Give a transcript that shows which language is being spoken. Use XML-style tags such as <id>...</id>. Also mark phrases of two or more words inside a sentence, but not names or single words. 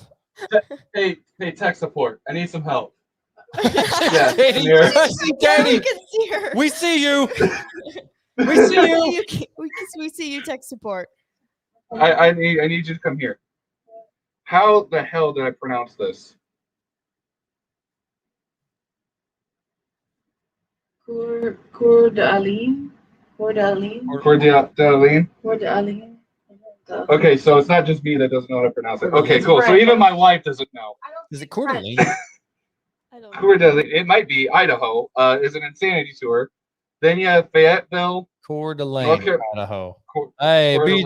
<en>Hey, tech support. I need some help. Yeah, Katie, here. We can see her. We see you. We see you. We see you. Tech support. I need you to come here. How the hell did I pronounce this? Coeur d'Alene. Coeur d'Alene. Coeur d'Alene. Coeur d'Alene. Okay, so it's not just me that doesn't know how to pronounce it. Okay, cool. So even my wife doesn't know. Is it Coeur d'Alene? I don't know. Coeur d'Alene. It might be Idaho. Is an insanity tour. Then you have Fayetteville. Coeur d'Alene, Idaho. Hey, Coeur BJ</en>